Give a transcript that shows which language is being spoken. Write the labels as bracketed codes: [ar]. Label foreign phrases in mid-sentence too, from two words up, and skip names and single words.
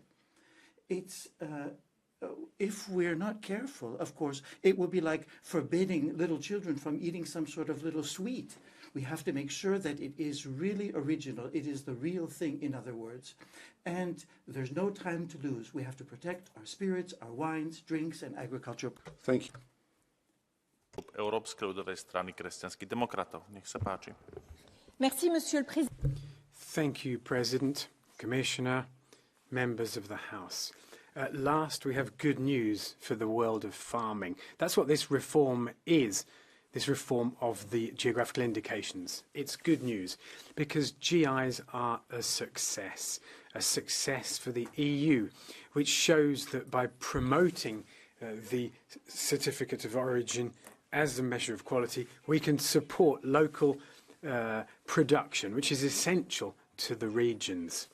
[en] It's if we're not careful, of course, it will be like forbidding little children from eating some sort of little sweet. We have to make sure that it is really original. It is the real thing, in other words. And there's no time to lose. We have to protect our spirits, our wines, drinks, and agriculture. Thank you. [sk] Európskej ľudovej strany kresťanských demokratov. Nech sa páči. [fr] Merci, Monsieur le Président. [en] Thank you, President, Commissioner, members of the House. At last, we have good news for the world of farming. That's what this reform is, this reform of the geographical indications. It's good news because GIs are a success for the EU, which shows that by promoting the certificate of origin as a measure of quality, we can support local production, which is essential to the regions.